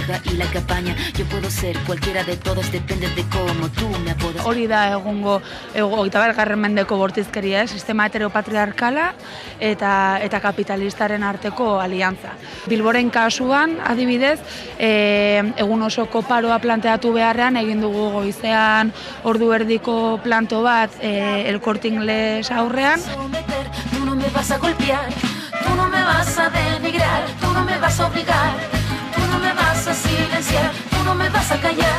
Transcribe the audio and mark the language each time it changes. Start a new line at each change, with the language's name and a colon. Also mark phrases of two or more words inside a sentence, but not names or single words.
Basque: Hori da egungo 21. mendeko bortizkeria, sistema heteropatriarkala eta kapitalistaren arteko aliantza. Bilboren kasuan, adibidez, egun osoko paroa planteatu beharrean, egin dugu goizean ordu erdiko planto bat El Corte Inglés aurrean.
Spanish: Tú no me vas a golpear, tú no me vas a denigrar, tú no me vas a obligar, tú no me vas a silenciar, tú no me vas a callar.